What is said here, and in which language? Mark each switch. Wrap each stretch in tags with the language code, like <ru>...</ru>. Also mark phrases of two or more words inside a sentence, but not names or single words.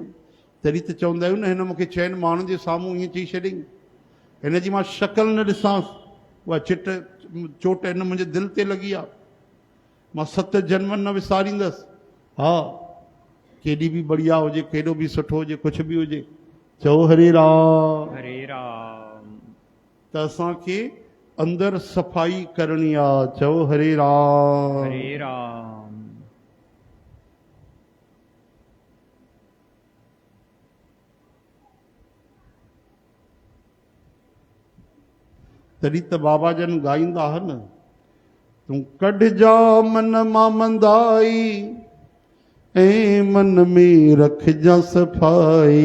<sd>तॾहिं त चवंदा आहियूं न, हिन मूंखे 6 माण्हुनि जे साम्हूं ईअं चई छॾियईं, हिन जी मां शक्ल न ॾिसांसि, उहा चोट हिन मुंहिंजे दिलि ते लॻी आहे, मां 7 जन्म न विसारींदसि। हा, केॾी बि बढ़िया हुजे, केॾो बि सुठो हुजे, कुझु बि हुजे, चओ हरे राम। हरे राम। त असांखे अंदर सफ़ाई करणी आहे। चओ हरे राम। हरे राम। तॾहिं त बाबा जन ॻाईंदा आहिनि, तूं कढजा मन मां मंदाई ऐं मन में रखजा सफ़ाई।</sd>